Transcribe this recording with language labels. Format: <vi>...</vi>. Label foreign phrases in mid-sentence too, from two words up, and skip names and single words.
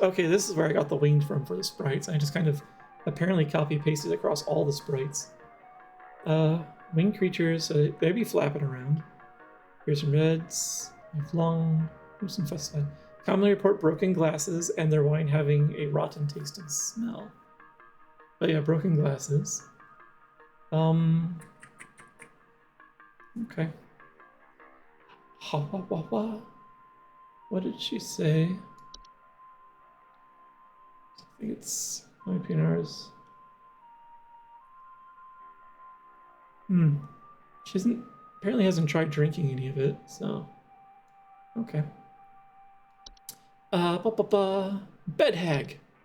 <en>Okay, this is where I got the winged from for the sprites. I just kind of apparently copy-pasted across all the sprites. Winged creatures, they'd be flapping around. Here's some reds. Long. Here's some fusside. Commonly report broken glasses and their wine having a rotten taste and smell. But yeah, broken glasses. Okay. Ha ha ha ha. What did she say? I think it's my PNRs. She apparently hasn't tried drinking any of it, so. Okay. Bed hag.</en>